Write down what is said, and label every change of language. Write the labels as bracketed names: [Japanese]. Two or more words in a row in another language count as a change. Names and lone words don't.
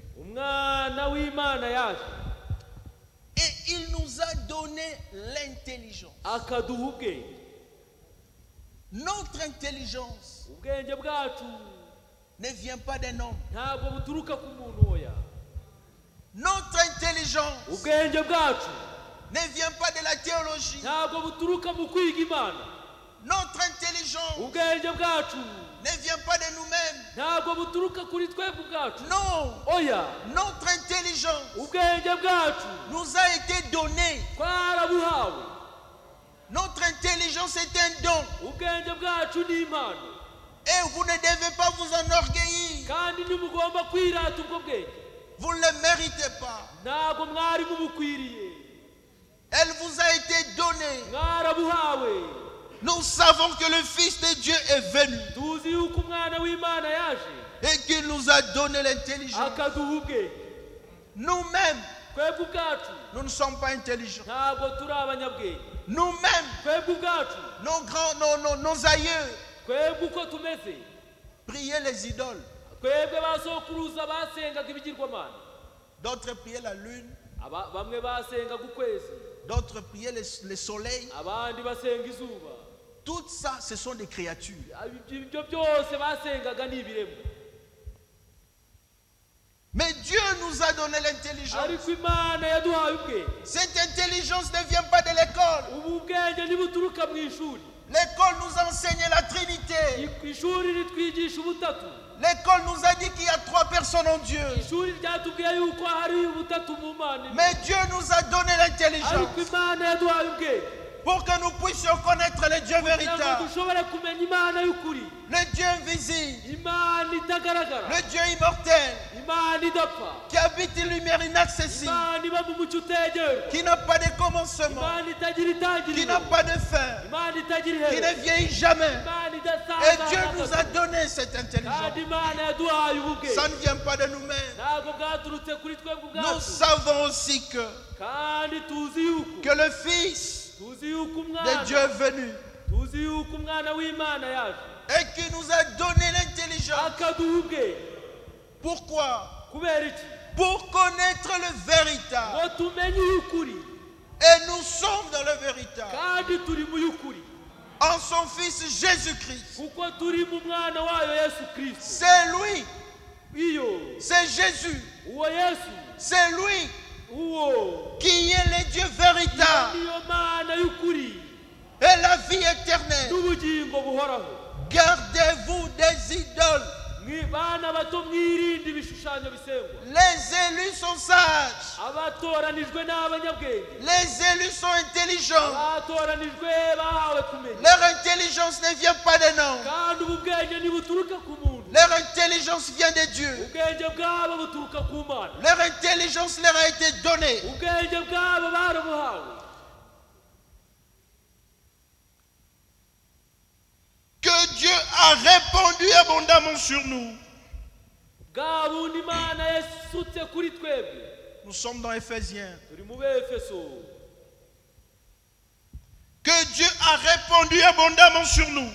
[Kinyarwanda] umwana w'imana yaje [French] et il nous a donné l'intelligence. [Kinyarwanda] akaduha ubwenge [French] Notre intelligence [Kinyarwanda] ubwenge bwacu [French] ne vient pas d'un homme. [Kinyarwanda] ntabwo buturuka ku muntu oya [French] Notre intelligence [Kinyarwanda] ubwenge bwacu [French] ne vient pas de la théologie. [Kinyarwanda] ntabwo buturuka mu kwiga imana [French] Notre intelligence [Kinyarwanda] ubwenge bwacu [French] ne vient pas de nous-mêmes. [Kinyarwanda] ntabwo buturuka kuri twebwe ubwacu. [French] Non. [Kinyarwanda] Oya, [French] Notre intelligence [Kinyarwanda] ubwenge bwacu [French] nous a été donnée. [Kinyarwanda] twarabuhawe. [French] Notre intelligence est un don. [Kinyarwanda] ubwenge bwacu ni impano, [French] Et vous ne devez pas vous enorgueillir. [Kinyarwanda] kandi ntimugomba kwirata ubwo bwenge. [French] Vous ne le méritez pas. [Kinyarwanda] ntabwo mwari mubukwiriye, [French] Elle vous a été donnée. [Kinyarwanda] mwarabuhawe. [French] Nous savons que le Fils de Dieu est venu [Kinyarwanda] tuzi yuko umwana w'Imana yaje [French] et qu'il nous a donné l'intelligence. [Kinyarwanda] akaduha ubwenge. [French] Nous-mêmes, [Kinyarwanda] twebwe ubwacu [French] nous ne sommes pas intelligents. [Kinyarwanda] ntabwo turi abanyabwenge. [French] Nous-mêmes, [Kinyarwanda] twebwe ubwacu, [French] nos aïeux, [Kinyarwanda] twebwe uko tumeze, [French] priaient les idoles. [Kinyarwanda] twebwe basokuruza basengaga ibigirwamana. [French] D'autres priaient la lune. [Kinyarwanda] bamwe basengaga ukwezi, [French] D'autres priaient le soleil. [Kinyarwanda] abandi basenga izuba. [French] Tout ça, ce sont des créatures. [Kinyarwanda] ibyo byose basengaga ni ibiremwa. [French] Mais Dieu nous a donné l'intelligence. [Kinyarwanda] ariko Imana yaduhaye ubwenge. [French] Cette intelligence ne vient pas de l'école. [Kinyarwanda] ubu bwenge ntibuturuka mu ishuri. [French] L'école nous enseigne la Trinité. [Kinyarwanda] ishuri ritwigisha ubutatu. [French] L'école nous a dit qu'il y a 3 personnes en Dieu. [Kinyarwanda] ishuri ryatubwiye yuko hari ubutatu mu Mana. [French] Mais Dieu nous a donné l'intelligence [Kinyarwanda] ariko Imana yaduhaye ubwenge [French] pour que nous puissions connaître le Dieu [Kinyarwanda] kugira ngo [French] véritable, [Kinyarwanda] dushobore kumenya Imana y'ukuri, [French] le Dieu invisible, [Kinyarwanda] Imana itagaragara, [French] le Dieu immortel, [Kinyarwanda] Imana idapfa, [French] qui habite une lumière inaccessible, [Kinyarwanda] Imana iba mu mucyo utegera, [French] qui n'a pas de commencement, [Kinyarwanda] Imana itagira [French] qui [Kinyarwanda] itangiriro, [French] n'a pas de fin, [Kinyarwanda] Imana itagira [French] qui ne [Kinyarwanda] iherezo, [French] vieillit jamais. [Kinyarwanda] Imana [French] Et [Kinyarwanda] idasaza [French] Dieu [Kinyarwanda] na [French] nous a [Kinyarwanda] gato. [French] donné cette [Kinyarwanda] kandi [French] intelligence. [Kinyarwanda] Imana yaduhaye [French] Ça [Kinyarwanda] ubwenge, [French] ne vient pas de nous-mêmes. [Kinyarwanda] ntabwo bwaturutse kuri twebwe [French] Nous [Kinyarwanda] ubwacu, [French] savons aussi que [Kinyarwanda] kandi tuzi yuko [French] le Fils [Kinyarwanda] tuzi yuko [French] de [Kinyarwanda] umwana [French] Dieu est venu [Kinyarwanda] tuzi yuko umwana w'Imana yaje [French] et qui nous a donné l'intelligence. [Kinyarwanda] akaduha ubwenge. [French] Pourquoi? [Kinyarwanda] kubera iki? [French] Pour connaître le véritable. [Kinyarwanda] ngo tumenye iy'ukuri, [French] Et nous sommes dans le véritable. [Kinyarwanda] kandi turi mu y'ukuri [French] En son Fils Jésus-Christ. [Kinyarwanda] kuko turi mu mwana wayo Yesu Kristo. [French] C'est lui. [Kinyarwanda] iyo [French] C'est Jésus. [Kinyarwanda] uwo Yesu, [French] C'est lui [Kinyarwanda] uwo [French] qui est le Dieu véritable [Kinyarwanda] niyo Mana y'ukuri [French] et la vie éternelle. [Kinyarwanda] n'ubugingo buhoraho. [French] Gardez-vous des idoles. [Kinyarwanda] bana bato mwirinde ibishushanyo bisengwa. [French] Les élus sont sages. [Kinyarwanda] abatoranijwe n'abanyabwenge, [French] Les élus sont intelligents. [Kinyarwanda] abatoranijwe bahawe kumenya, [French] Leur intelligence ne vient pas de nous. [Kinyarwanda] kandi ubu bwenge ntibuturuka ku muntu, [French] Leur intelligence vient de Dieu. [Kinyarwanda] ubwenge bwabo buturuka ku Mana, [French] Leur intelligence leur a été donnée. [Kinyarwanda] ubwenge bwabo barabuhawe. [French] Que Dieu a répandu abondamment sur nous. [Kinyarwanda] bwa bundi Imana yasutse kuri twebwe. [French] Nous sommes dans Éphésiens. [Kinyarwanda] turi mu Befeso. [French] Que Dieu a répandu abondamment sur nous